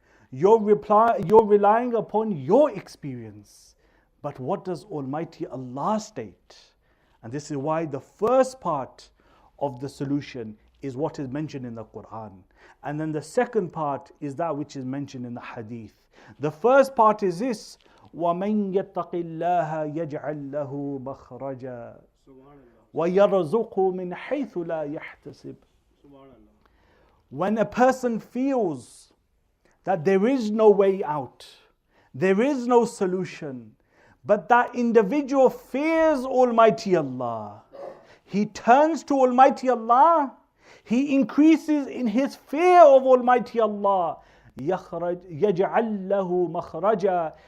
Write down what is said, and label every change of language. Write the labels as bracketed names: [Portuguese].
[English] You're relying upon your experience. But what does Almighty Allah state? And this is why the first part of the solution is what is mentioned in the Quran. And then the second part is that which is mentioned in the Hadith. The first part is this: [Arabic] وَمَنْ يَتَّقِ اللَّهَ يَجْعَلْ لَهُ مَخْرَجًا وَيَرْزُقْهُ مِنْ حَيْثُ لَا يَحْتَسِبُ. [English] When a person feels that there is no way out, there is no solution, but that individual fears Almighty Allah, he turns to Almighty Allah, he increases in his fear of Almighty Allah, [Arabic] يَجْعَلْ لَهُ مَخْرَجًا.